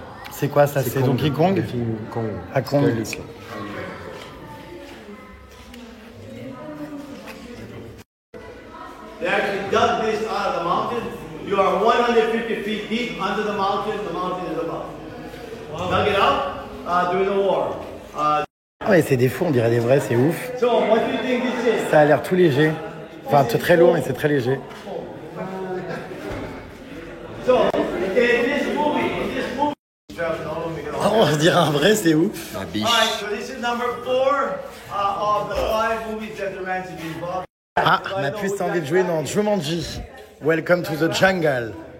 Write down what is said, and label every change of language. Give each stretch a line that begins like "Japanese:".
French: C'est quoi ça? C'est Donkey Kong? À Kong.
English: They actually dug this out of the mountain. You are 150 feet deep under the mountain is above. Dug it out during the war.
French: Ah ouais, c'est des fous, on dirait des vrais, c'est ouf.
English: So, what do you think this is?
French: Ça a l'air tout léger. Enfin, c'est très lourd, mais c'est très léger.
English: So, in this movie,
French: Oh, on se dirait un vrai, c'est ouf. La biche.
English: alright, so this is number 4 of the 5 movies that the Ransom is involved.
French: Ah, ma puce a envie de jouer dans Jumanji. Welcome to the jungle.